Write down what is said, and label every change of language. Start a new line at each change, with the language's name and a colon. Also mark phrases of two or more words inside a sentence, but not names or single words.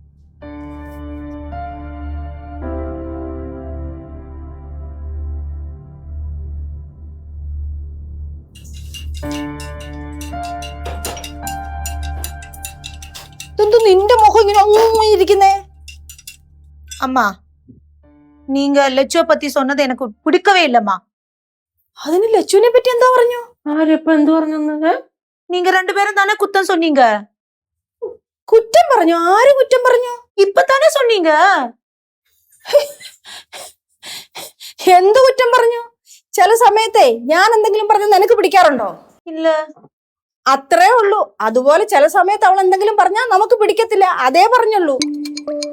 Malayalam: നിന്റെ മുഖം ഇങ്ങനെ ഇരിക്കുന്നേ?
Tamil: அம்மா, நீங்க லட்சுவை பத்தி சொன்னது எனக்கு பிடிக்கவே இல்லம்மா.
Malayalam: അതിന് ലച്ചുവിനെ പറ്റി എന്താ പറഞ്ഞു? ആരെപ്പ എന്ത് പറഞ്ഞു?
Tamil: நீங்க 2 பேரும் தானே குத்தம் சொன்னீங்க.
Malayalam: കുറ്റം പറഞ്ഞു? ആര് കുറ്റം പറഞ്ഞു?
Tamil: இப்பதானே சொன்னீங்க.
Malayalam: എന്ത് കുറ്റം പറഞ്ഞു? ചില സമയത്തെ ഞാൻ എന്തെങ്കിലും പറഞ്ഞു നിനക്ക് പിടിക്കാറുണ്ടോ? ഇല്ല. അത്രേ ഉള്ളൂ. അതുപോലെ ചില സമയത്ത് അവൾ എന്തെങ്കിലും പറഞ്ഞാൽ നമുക്ക് പിടിക്കത്തില്ല. അതേ പറഞ്ഞുള്ളൂ.